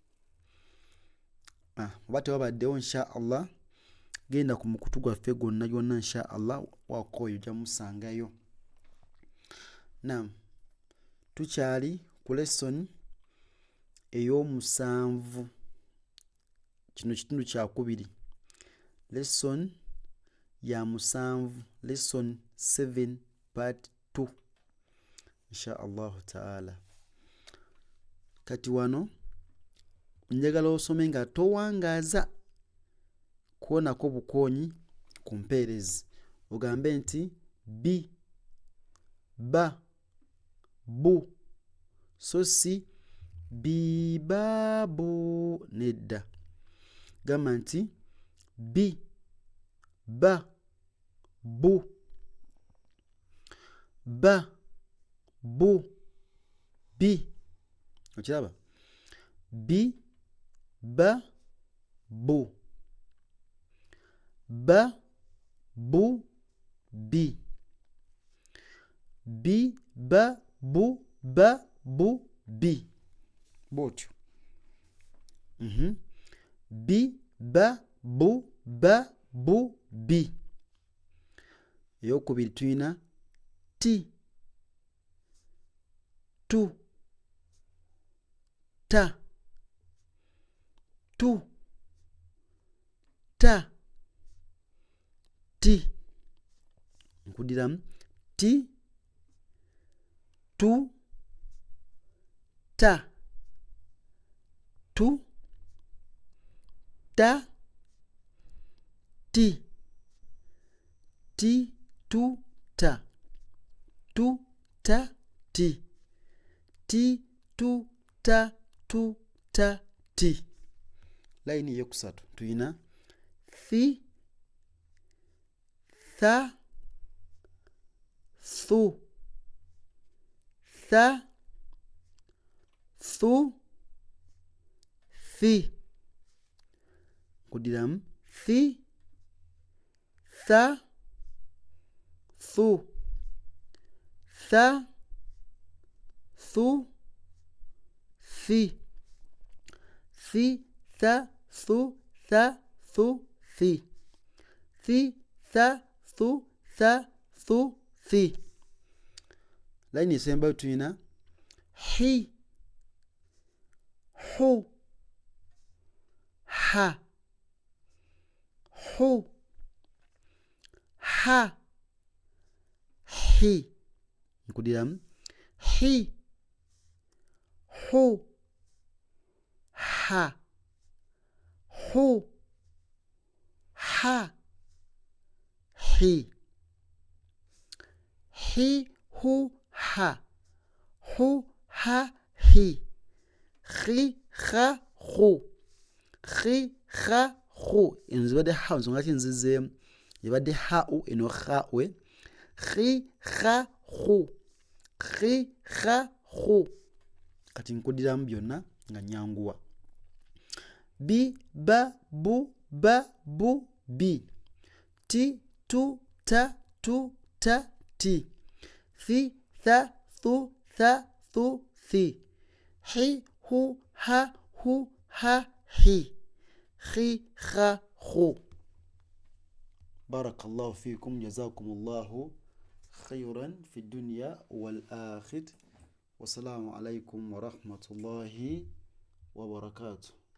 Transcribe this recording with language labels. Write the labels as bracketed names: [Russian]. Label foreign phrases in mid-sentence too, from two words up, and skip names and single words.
[Ganda] Oba tewabaddewo [Arabic] إن شاء الله, [Ganda] genda ku mukutu gwaffe gwonna gwonna [Arabic] إن شاء الله [Ganda] waakooyo ojja musangayo. Naam, tukyali ku lesson ey'omusanvu. Kino kitundu kyakubiri, lesson ya musanvu, [English] lesson 7 part 2 [Arabic] إن شاء الله تعالى. [Ganda] Kati wano njagala osome nga towangaaza kuwonako bukoonyi ku mpeerezi. Ogambe nti [Arabic] بي، با، بو, [Ganda] so si bibaabu, nedda. Gamba nti [Arabic] بي، با، بو، با، بو، بي. [Ganda] Okiraba? [Arabic] بي، با، بو، با، بو، بي، بي، با، بو، با، بو، بي. [Ganda] Bw'otyo. [Arabic] بي، با، بو، با، بو، بي. [Ganda] Eyokubiri tulina [Arabic] تي، تو، تا، تو، تا، تي. Nkudiramu تي، تو، تا، تو، تا، تي، تي، تو، تا، تو، تا، تي، تي، تو، تا، تو، تا، تي. [Ganda] Layini eyokusatu tuyina [Arabic] ثي، ثا، ثو، ثا، ثو، ثي. Nkudiramu ثي، ثا، ثو، ثا، ثو، ثي. ثي، ثا، ثو، ثا، ثو، ثي. ثي، ثا، ثو، ثا، ثو، ثي. [Ganda] Layini esembayo tuyina [Arabic] حي، حو، حا، حو، حا، حي. Nkudiramu حي، حو، حا، حو، حا، حي. حي، حو، حا، حو، حا، حي. حي، حا، حو، حي، حا، حو. [Ganda] Eno zibadde ha, nsonga ki nzizeemu? Ebadde hau, eno hawe. [Arabic] حي، حا، حو، حي، حا، حو. [Ganda] Kati nkudiramu byonna nga nyanguwa. [Arabic] بي با بو با بو بي تي تو تا تو تا تي ثي ثا ثو ثا ثو ثي حي هو ها هو ها حي خي خا خو. بارك الله فيكم، جزاكم الله خيرا في الدنيا والآخرة، والسلام عليكم ورحمة الله وبركاته.